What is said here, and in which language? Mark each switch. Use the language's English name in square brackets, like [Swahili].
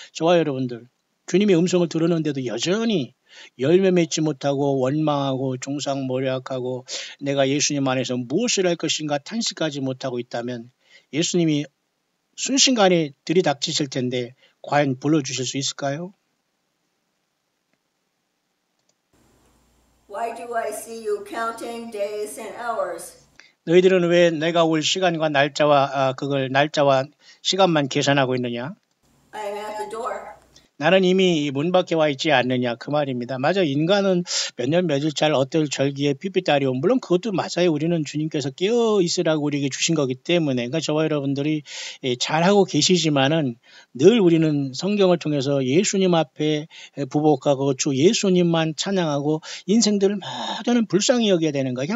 [Korean] 저와 여러분들 주님의 음성을 들었는데도 여전히 열매 맺지 못하고 원망하고 종상모략하고 내가 예수님 안에서 무엇을 할 것인가 탄식하지 못하고 있다면 예수님이 순식간에 들이닥치실 텐데 과연 불러주실 수 있을까요? [English] Why do I see you counting days and hours? [Korean] 너희들은 왜 내가 올 시간과 날짜와 시간만 계산하고 있느냐? [English] I am at the door. [Korean] 나는 이미 문 밖에 와 있지 않느냐 그 말입니다. 맞아, 인간은 몇 년 며칠 잘 어떨 절기에 삐삐따리오 물론 그것도 맞아요. 우리는 주님께서 깨어 있으라고 우리에게 주신 거기 때문에 그러니까 저와 여러분들이 잘하고 계시지만은 늘 우리는 성경을 통해서 예수님 앞에 부복하고 주 예수님만 찬양하고 인생들을 모두는 불쌍히 여겨야 되는 거야.